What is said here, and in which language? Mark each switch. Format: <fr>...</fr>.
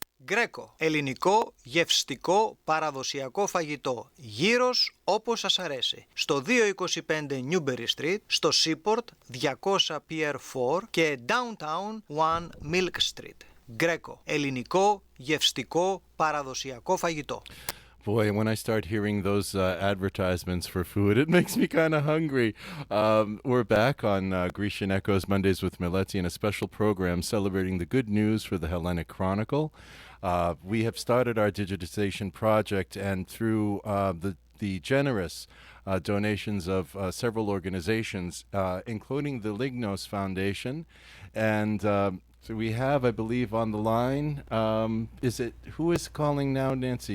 <el>Γκρέκο, ελληνικό, γευστικό, παραδοσιακό φαγητό. Γύρος όπως σας αρέσει. Στο 225 Newberry Street, στο Seaport 200 Pier 4 και Downtown 1 Milk Street. Γκρέκο, ελληνικό, γευστικό, παραδοσιακό φαγητό.</el> <en>Boy, when I start hearing those advertisements for food, it makes me kind of hungry. We're back on Grecian Echoes Mondays with Meletios, a special program celebrating the good news for the Hellenic Chronicle. We have started our digitization project, and through the generous donations of several organizations, including the Lingos Foundation, and so we have, I believe, on the line, who is calling now, Nancy?</en>